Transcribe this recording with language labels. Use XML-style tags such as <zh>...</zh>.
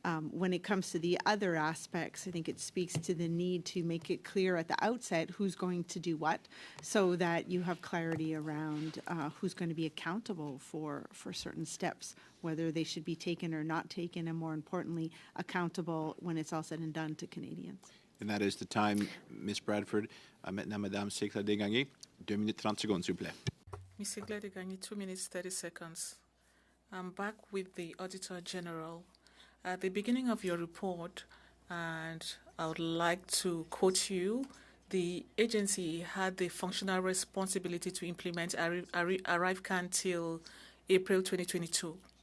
<en>When it comes to the other aspects, I think it speaks to the need to make it clear at the outset who's going to do what, so that you have clarity around who's going to be accountable for certain steps, whether they should be taken or not taken, and more importantly, accountable when it's all said and done to Canadians. And that is the time, Ms. Bradford.</en> <fr>Maintenant, Madame Secla Desgagnés, 2 minutes 30 secondes, s'il vous plaît.</fr> <en>Ms. Secla Desgagnés, 2 minutes 30 seconds. I'm back with the Auditor General. At the beginning of your report, and I would like to quote you, the agency had the functional responsibility to implement ArriveCAN till April 2022.</en>